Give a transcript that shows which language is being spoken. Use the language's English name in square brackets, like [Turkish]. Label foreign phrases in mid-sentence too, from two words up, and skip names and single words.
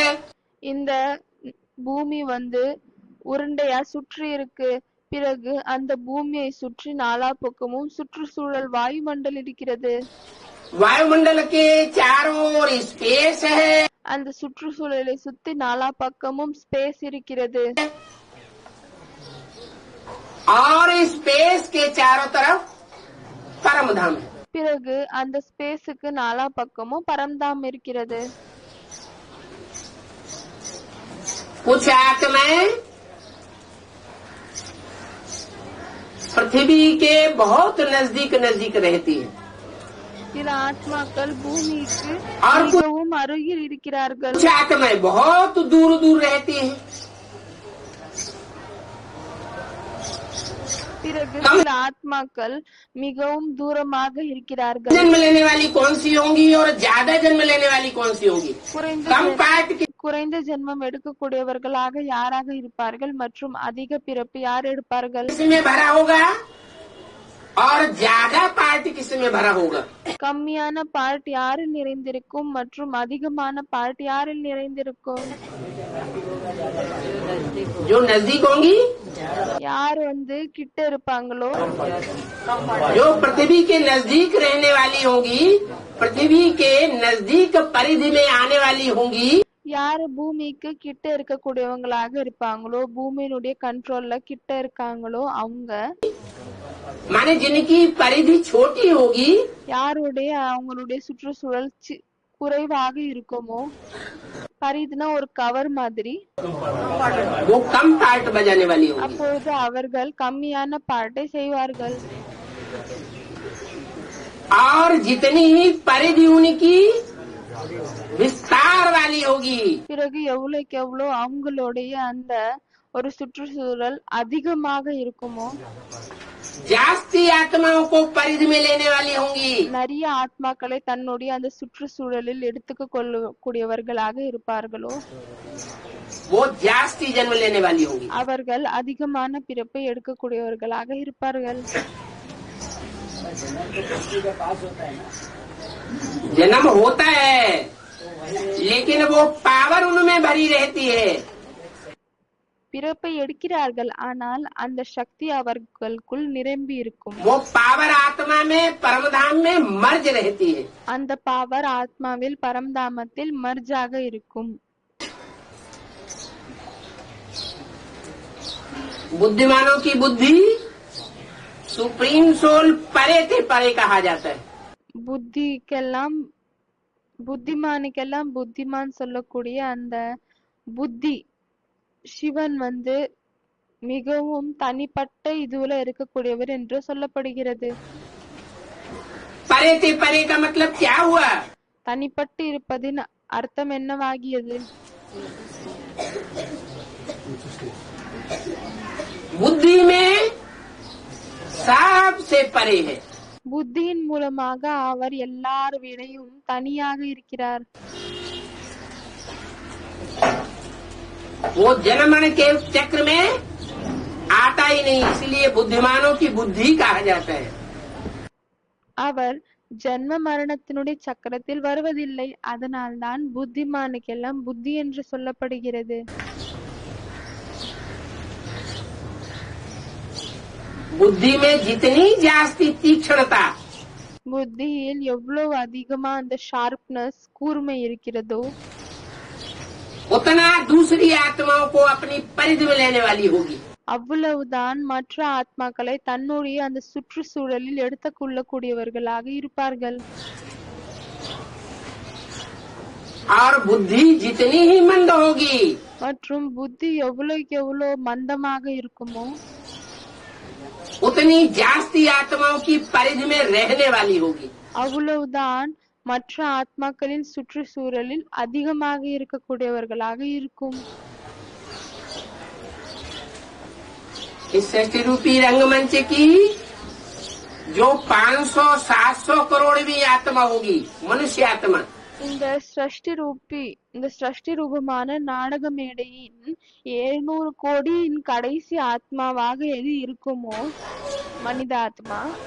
[Tamil] இந்த பூமி உருண்டையா சுற்றி இருக்கு. பிறகு அந்த பூமியை சுற்றி நாலா பக்கமும் சுற்றுச்சூழல் வாயுமண்டல் இருக்கிறது. [Hindi] वायुमंडल के चारों ओर स्पेस है। [Tamil] அந்த சுற்றுச்சூழலை சுத்தி நாலா பக்கமும் ஸ்பேஸ் இருக்கிறது. [Hindi] और स्पेस के चारों तरफ परम धाम है। [Tamil] பிறகு அந்த ஸ்பேஸுக்கு நாலா பக்கமும் பரம்தாம் இருக்கிறது. [Hindi] कुछ आत्माएं पृथ्वी के बहुत नजदीक नजदीक रहती है [Tamil] சில ஆத்மாக்கள் பூமிக்கு [Hindi] और [Tamil] மிகவும் அருகில் இருக்கிறார்கள். [Hindi] कुछ आत्माएं बहुत दूर दूर रहती हैं। [Tamil] பிறகு சில ஆத்மாக்கள் மிகவும் தூரமாக இருக்கிறார்கள். [Hindi] जन्म लेने वाली कौन सी होंगी और ज्यादा जन्म लेने वाली कौन सी होंगी? कम पार्ट की [Tamil] குறைந்த ஜென்மம் எடுக்கக்கூடியவர்களாக யாராக இருப்பார்கள் மற்றும் அதிக பிறப்பு யார் எடுப்பார்கள்? [Hindi] किसमें भरा होगा और ज्यादा पार्ट किसमें भरा होगा? [Tamil] கம்மியான பார்ட் யாரில் நிறைந்திருக்கும் மற்றும் அதிகமான பார்ட் யாரில் நிறைந்திருக்கும்? [Hindi] जो नजदीक होंगी, [Tamil] யார் கிட்ட இருப்பாங்களோ, [Hindi] जो पृथ्वी के नजदीक रहने वाली होंगी, पृथ्वी के नजदीक परिधि में आने वाली होंगी, [Tamil] யாரு பூமிக்கு கிட்ட இருக்கக்கூடியவங்களாக இருப்பாங்களோ, பூமியினுடைய கண்ட்ரோல்ல கிட்ட இருக்காங்களோ அவங்க, [Hindi] माने जिनकी परिधि छोटी होगी, [Tamil] யாருடைய அவங்களுடைய சுற்றுச்சூழல் குறைவாக இருக்குமோ, பரிதுனா ஒரு கவர் மாதிரி, [Hindi] वो कम पार्ट बजाने वाली होगी। [Tamil] அப்பொழுது அவர்கள் கம்மியான பாட்டை செய்வார்கள். [Hindi] और जितनी ही परिधि उनकी विस्तार वाली होगी, [Tamil] பிறகு எவ்வளவுக்கு எவ்வளவு அவங்களுடைய அந்த ஒரு சுற்றுச்சூழல் அதிகமாக இருக்குமோ, [Hindi] जास्ती आत्माओं को परिधि में लेने वाली होंगी, [Tamil] நிறைய ஆத்மாக்களை தன்னுடைய அந்த சுற்றுச்சூழலில் எடுத்துக்க கொள்ளக்கூடியவர்களாக இருப்பார்களோ, [Hindi] वो जास्ती जन्म लेने वाली होंगी। [Tamil] அவர்கள் அதிகமான பிறப்பை எடுக்கக்கூடியவர்களாக இருப்பார்கள். [Hindi] जन्म होता है लेकिन वो पावर उनमें भरी रहती है। [Tamil] பிறப்பை எடுக்கிறார்கள், ஆனால் அந்த சக்தி அவர்களுக்குள் நிரம்பி இருக்கும். [Hindi] वो पावर आत्मा में परमधाम में मर्ज रहती है। [Tamil] அந்த பவர் ஆத்மாவில் பரம்தாமத்தில் மர்ஜாக இருக்கும். [Hindi] बुद्धिमानों की बुद्धि [English] supreme soul [Hindi] परे से परे कहा जाता है। [Tamil] புத்திமானுக்கெல்லாம் புத்திமான் சொல்லக்கூடிய அந்த புத்தி சிவன் மிகவும் தனிப்பட்ட இதுல இருக்கக்கூடியவர் என்று சொல்லப்படுகிறது. [Hindi] परे से परे का मतलब क्या हुआ? [Tamil] தனிப்பட்டு இருப்பதின் அர்த்தம் என்னவாகியது? [Hindi] बुद्धि में सबसे परे है। [Tamil] புத்தியின் மூலமாக அவர் எல்லார் விடையும் தனியாக இருக்கிறார். [Hindi] वो जन्मन के चक्र में आता ही नहीं, इसलिए बुद्धिमानों की बुद्धि कहा जाता है। [Tamil] அவர் ஜன்ம மரணத்தினுடைய சக்கரத்தில் வருவதில்லை, அதனால்தான் புத்திமானுக்கெல்லாம் புத்தி என்று சொல்லப்படுகிறது. [Hindi] बुद्धि में जितनी जास्ती तीक्ष्णता, [Tamil] புத்தியில் எவ்வளவு அதிகமா அந்த ஷார்ப்னஸ் கூர்மை இருக்கிறதோ [Hindi] उतना दूसरी आत्माओं को अपनी परिधि में लेने वाली होगी। [Tamil] அவ்வளவுதான் மற்ற ஆத்மாக்களை தன்னுடைய அந்த சுற்றுச்சூழலில் எடுத்துக் கொள்ளக்கூடியவர்களாக இருப்பார்கள். [Hindi] और बुद्धि जितनी ही मंद होगी, [Tamil] மற்றும் புத்தி எவ்வளவுக்கு எவ்வளவு மந்தமாக இருக்குமோ [Hindi] उतनी जास्ती आत्माओं की परिधि में रहने वाली होगी। [Tamil] அவ்வளவுதான் மற்ற ஆத்மாக்களின் சுற்றுச்சூழலில் அதிகமாக இருக்கக்கூடியவர்களாக இருக்கும். [Hindi] इस सृष्टि रूपी रंगमंच की जो 500-700 करोड़वीं आत्मा होगी, मनुष्य आत्मा, [Tamil] இந்த சிருஷ்டி ரூபமான நாடக மேடையின் 700 கோடியின் கடைசி ஆத்மாவாக எது இருக்குமோ மனித ஆத்மா,